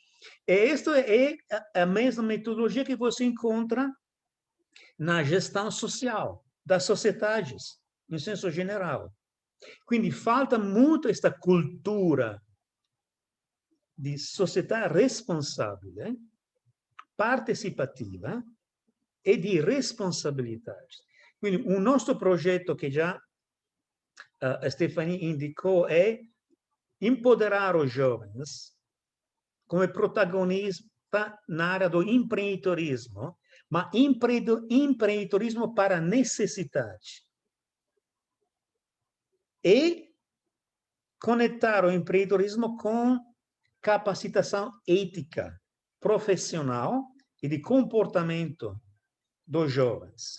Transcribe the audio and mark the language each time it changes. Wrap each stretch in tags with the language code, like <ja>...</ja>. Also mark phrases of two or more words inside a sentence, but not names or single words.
<pt>E esta é a mesma metodologia que você encontra na gestão social das sociedades, no senso geral. Quindi falta muito esta cultura de sociedade responsável, participativa e de responsabilidade.</pt> <it>Quindi un nostro progetto che già</it> <pt>Stephanie indicou é empoderar os jovens como protagonista na área do empreendedorismo, mas empreendedorismo para necessidade. E conectar o empreendedorismo com capacitação ética, profissional e de comportamento dos jovens.</pt>